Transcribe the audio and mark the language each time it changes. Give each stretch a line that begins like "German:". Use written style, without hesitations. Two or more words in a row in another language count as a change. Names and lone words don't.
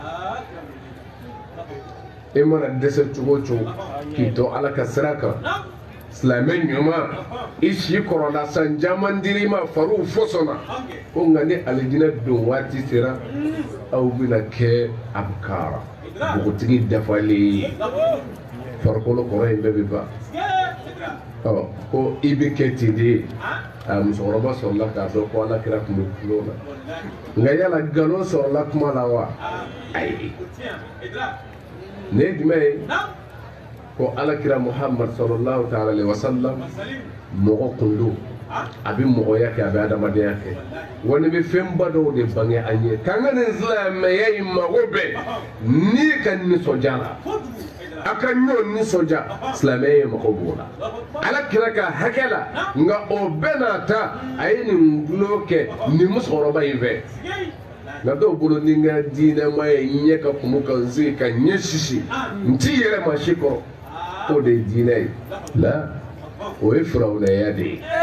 Bambara: i mana dɛsɛ cogo o cogo k'i to ala ka sira kan silamɛ ɲuman i si kɔrɔla san caman dir'i ma fariw fɔsɔnna ko nka ni alijinɛ don waati sera aw bɛna kɛ abukara npogotigi dafalen ye farikolo kɔrɔ in bɛɛ bɛ ban ko i bɛ kɛ ten de a musokɔrɔba sɔrɔla k'a dɔn ko ala kira tun bɛ tulo la nka yala nkalon sɔrɔla kuma la wa ayi ne ye jumɛn ye ko ala kira muhammad
Arabic: صلى الله تعالى عليه وسلم
Bambara: mɔgɔ kun don a bɛ mɔgɔya kɛ a bɛ adamadenya kɛ wa ne bɛ fɛnba dɔw de bange an ye k'an ka nin silamɛya in mago bɛɛ n'i ka nisɔndiya la a ka ɲɔgɔn nisɔndiya silamɛya in mago b'o la ala kira ka hakɛ la nka o bɛɛ n'a ta a ye nin gulo kɛ nin musokɔrɔba in fɛ nka dɔw bolo ni n ka diinɛma ye ɲɛ ka kumu ka n sigi ka ɲɛ sisi n t'i yɛrɛ maa si kɔrɔ o de ye diinɛ ye la o ye firawunɛya de ye